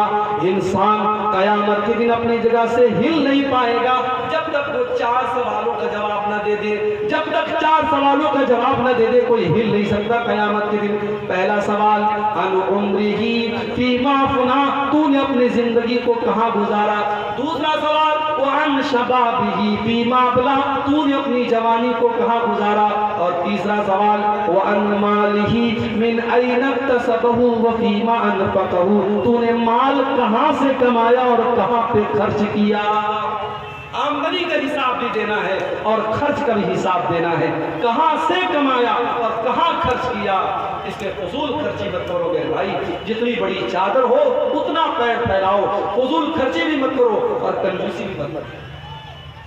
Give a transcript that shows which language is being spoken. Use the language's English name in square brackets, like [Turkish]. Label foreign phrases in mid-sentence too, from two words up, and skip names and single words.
[Hindi] इंसान कयामत के दिन अपनी जगह से हिल नहीं पाएगा जब तक वो 4 सवालों का जवाब न दे दे। जब तक 4 सवालों का जवाब न दे दे कोई हिल नहीं सकता कयामत के दिन। पहला सवाल, [Arabic] عن عمره فيما أفناه, [Hindi] तूने अपनी जिंदगी को कहां गुजारा। दूसरा सवाल, [Arabic] عن شبابه فيما أبلاه, [Hindi] तूने अपनी जवानी को कहां गुजारा। और तीसरा सवाल, [Arabic] وعن ماله من أين اكتسبه وفيما أنفقه, [Hindi] तूने माल कहां से कमाया और कहां पे खर्च किया। आमदनी का हिसाब भी देना है और खर्च का भी हिसाब देना है, कहां से कमाया और कहां खर्च किया। इसके फजूल खर्ची मत करो मेरे भाई, जितनी बड़ी चादर हो उतना पैर फैलाओ, फजूल खर्ची भी मत करो और कंजूसी भी मत करो।